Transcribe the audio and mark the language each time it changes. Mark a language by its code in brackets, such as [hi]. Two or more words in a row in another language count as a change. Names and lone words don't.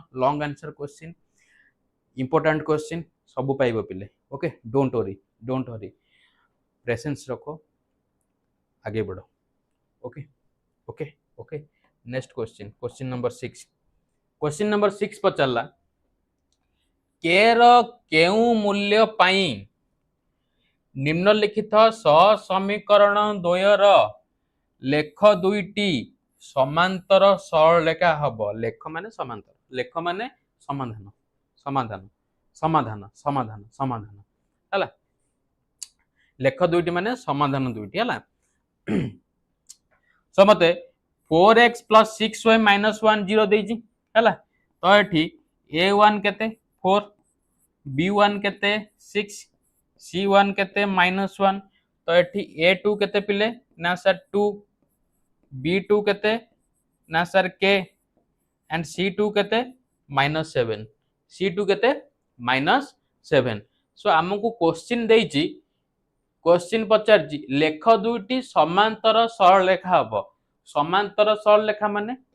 [en] long answer question important question [or] ସବୁ ପାଇବ ପିଲେ [en] okay don't worry presence [hi] रखो आगे बढ़ो [en] okay okay okay next question number [or] 6 ପଚାରିଲା k ର କେଉଁ ମୂଲ୍ୟ ପାଇଁ ନିମ୍ନଲିଖିତ ସମୀକରଣ ଦ୍ୱୟର ଲେଖ ଦୁଇଟି ସମାନ୍ତର ସରଳ ରେଖା ହେବ ଲେଖ ମାନେ ସମାଧାନ ହେଲା ଲେଖ ଦୁଇଟି ମାନେ ସମାଧାନ ଦୁଇଟି ହେଲା ସମସ୍ତେ 4x plus 6y minus 1 0 ଦେଇଛି ହେଲା ତ ଏଠି a1 କେତେ 4 b1 କେତେ 6 c1 କେତେ -1 ତ ଏଠି a2 କେତେ ପିଲେ ନା ସର୍ 2 b2 କେତେ ନା ସର୍ k ଏଣ୍ଡ c2 କେତେ -7 c2 କେତେ -7 ସୋ ଆମକୁ କ୍ୱେଶ୍ଚନ ଦେଇଛି କ୍ୱେଶ୍ଚନ ପଚାରୁଛି ଲେଖ ଦୁଇଟି ସମାନ୍ତର ସରଳ ରେଖା ହେବ ସମାନ୍ତର ସରଳ ରେଖା ମାନେ